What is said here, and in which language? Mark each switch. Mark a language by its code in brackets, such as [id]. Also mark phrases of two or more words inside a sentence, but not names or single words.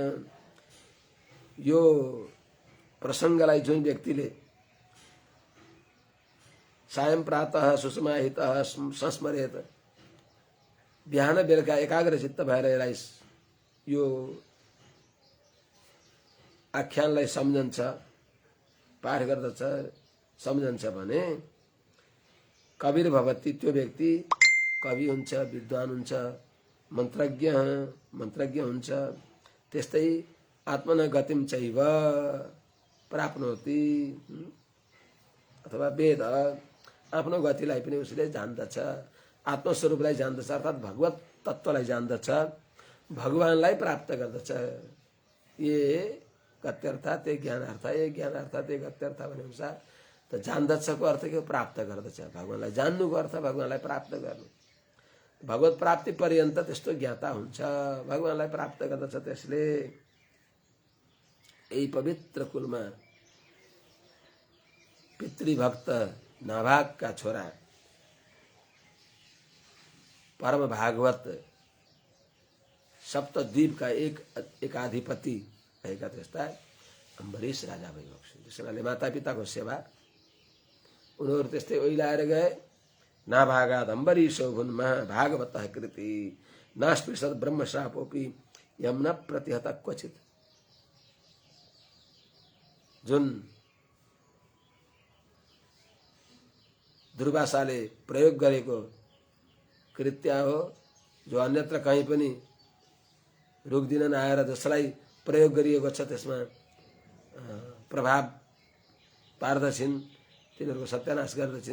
[ne] यो प्रसंगलाई जुन व्यक्तिले [sa] सायं प्रातः सुषमाहितः संस्मरेत, [ne] बिहान बेलुका एकाग्रचित्त भएर यसलाई यो आख्यानलाई सम्झन्छ, पाठ गर्दछ, सम्झन्छ भने [sa] कविर भवति, [ne] त्यो व्यक्ति कवि हुन्छ, विद्वान हुन्छ, मन्त्रज्ञ हुन्छ। त्यस्तै [sa] आत्मन गतिम चैव प्राप्नोति, [ne] अथवा वेद आफ्नो गतिलाई पनि उसले जान्दछ, आत्मस्वरूपलाई जान्दछ, अर्थात् भगवत तत्त्वलाई जान्दछ, भगवानलाई प्राप्त गर्दछ। [sa] ये गत्यर्थ ते ज्ञानार्थ, ये ज्ञानार्थ ते गत्यर्थ [ne] भने अनुसार त जान्दछको अर्थ के हो? प्राप्त गर्दछ। भगवानलाई जान्नुको अर्थ भगवानलाई प्राप्त गर्नु। भगवत प्राप्ति पर्यन्त त्यस्तो ज्ञाता हुन्छ, भगवानलाई प्राप्त गर्दछ। त्यसले यही पवित्र कुलमा पितृभक्त नाभागका छोरा परम भागवत सप्तद्वीपका एकाधिपति भएका त्यस्ता अम्बरीश राजा भइबक्स्यो। त्यसैले मातापिताको सेवा उनीहरू त्यस्तै ओइलाएर गए। [sa] नाभागाद अम्बरीशो भुन महाभागवतः कृति नास्पृशत् ब्रह्मशापोपि यम न प्रतिहत क्वचित। [ne] जुन दुर्वासाले प्रयोग गरेको कृत्य हो, जो अन्यत्र कहीँ पनि रोक्दिन नआएर जसलाई प्रयोग गरिएको छ त्यसमा प्रभाव पार्दछिन्, तिनीहरूको सत्यानाश गर्दछिन्।